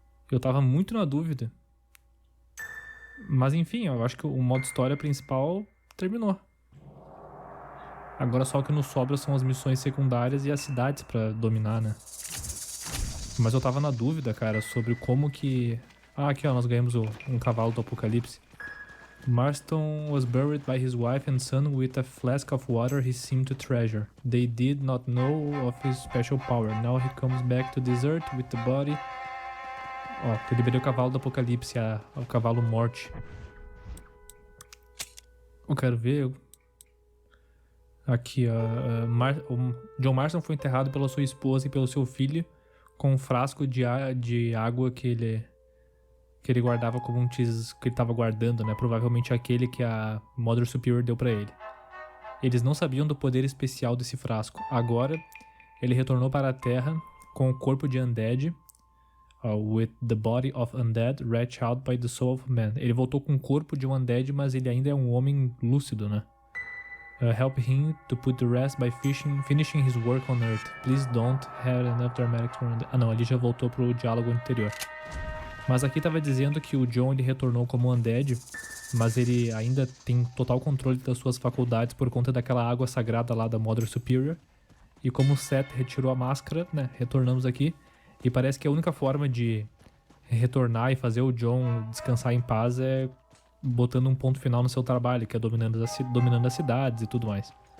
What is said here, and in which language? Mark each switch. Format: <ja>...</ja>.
<pt>Eu tava muito na dúvida. Mas enfim, eu acho que o modo história principal terminou. Agora só o que nos sobra são as missões secundárias e as cidades pra dominar, né? Mas eu tava na dúvida, cara, sobre como que... Ah, aqui ó, nós ganhamos um cavalo do apocalipse.</pt> <en>Marston was buried by his wife and son with a flask of water he seemed to treasure. They did not know of his special power. Now he comes back to this earth with the body...</en> <pt>Ó, eu liberei o cavalo do apocalipse, o cavalo morte. Eu quero ver... Aqui, ó. O John Marston foi enterrado pela sua esposa e pelo seu filho com um frasco de água que ele guardava como um tesouro que ele estava guardando, né? Provavelmente aquele que a Mother Superior deu pra ele. Eles não sabiam do poder especial desse frasco. Agora, ele retornou para a Terra com o corpo de Undead,</pt> <en>with the body of Undead wrenched out by the soul of man.</en> <pt>Ele voltou com o corpo de um Undead, mas ele ainda é um homem lúcido, né?</pt> <en>Help him to put to rest by finishing his work on Earth. Please don't have enough dramatics for Undead.</en> <pt>Ah não, ali já voltou pro diálogo anterior. Mas aqui tava dizendo que o John ele retornou como Undead, mas ele ainda tem total controle das suas faculdades por conta daquela água sagrada lá da Mother Superior. E como o Seth retirou a máscara, né, retornamos aqui. E parece que a única forma de retornar e fazer o John descansar em paz é botando um ponto final no seu trabalho, que é dominando as cidades e tudo mais.</pt>